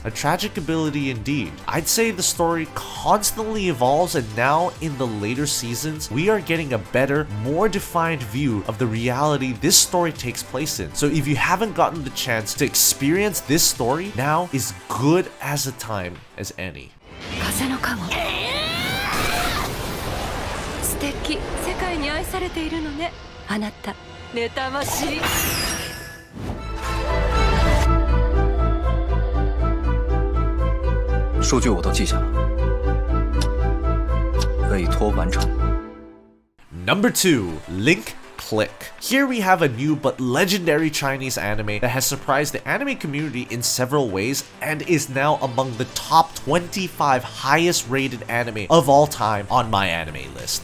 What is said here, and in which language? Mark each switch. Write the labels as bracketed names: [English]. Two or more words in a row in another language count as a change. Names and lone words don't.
[English] A tragic ability indeed. I'd say the story constantly evolves, and now in the later seasons, we are getting a better, more defined view of the reality this story takes place in. So if you haven't gotten the chance to experience this story, now is good as a time as any. [Japanese] 風の加護。素敵。世界に愛されているのね。あなた。妬ましい。 [Chinese] 数据我都记下了，委托完成。 [English] Number 2, Link Click. Here we have a new but legendary Chinese anime that has surprised the anime community in several ways and is now among the top 25 highest rated anime of all time on my anime list.